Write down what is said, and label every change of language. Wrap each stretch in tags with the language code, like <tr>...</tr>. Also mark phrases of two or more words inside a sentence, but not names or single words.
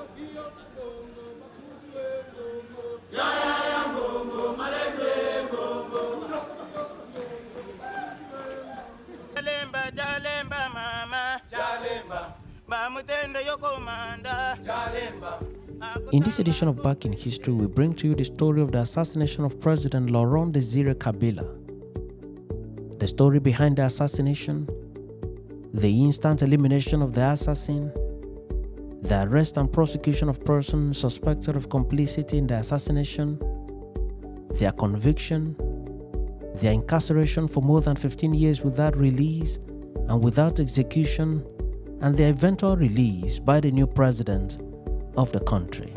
<ln>Yaya Mungu, Malembe Mungu, Jalemba, Jalemba, Mama, Jalemba, Mamutende Yokomanda, Jalemba.</ln> <en>In this edition of Back in History, we bring to you the story of the assassination of President Laurent Kabila. The story behind the assassination, the instant elimination of the assassin, the arrest and prosecution of persons suspected of complicity in the assassination, their conviction, their incarceration for more than 15 years without release and without execution, and their eventual release by the new president of the country.</en>